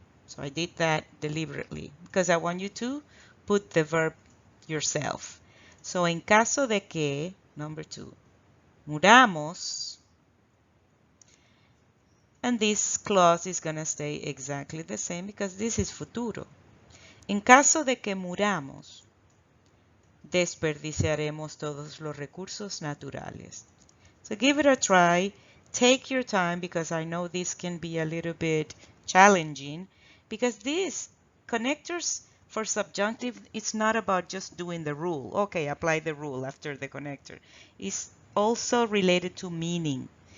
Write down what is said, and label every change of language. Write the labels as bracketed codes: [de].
[en] So I did that deliberately because I want you to put the verb yourself. So, en caso de que, number 2, muramos, and this clause is going to stay exactly the same because this is futuro. [es] En caso de que muramos, desperdiciaremos todos los recursos naturales. [en] So give it a try. Take your time because I know this can be a little bit challenging because these connectors for subjunctive, it's not about just doing the rule. Okay, apply the rule after the connector. It's also related to meaning.